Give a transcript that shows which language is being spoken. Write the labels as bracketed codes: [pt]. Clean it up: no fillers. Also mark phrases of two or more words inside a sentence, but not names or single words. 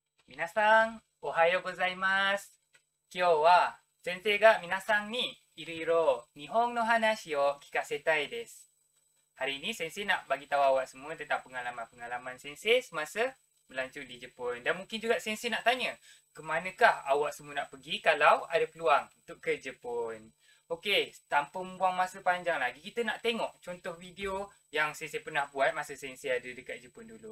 [ja] 皆さん、おはようございます。今日は先生が皆さんにいろいろ日本の話を聞かせたいです。 [ms] Hari ini sensei nak bagi tahu awak semua tentang pengalaman-pengalaman sensei semasa melancong di Jepun. Dan mungkin juga sensei nak tanya, ke manakah awak semua nak pergi kalau ada peluang untuk ke Jepun? Okey, tanpa membuang masa panjang lagi, kita nak tengok contoh video yang sensei pernah buat masa sensei ada dekat Jepun dulu.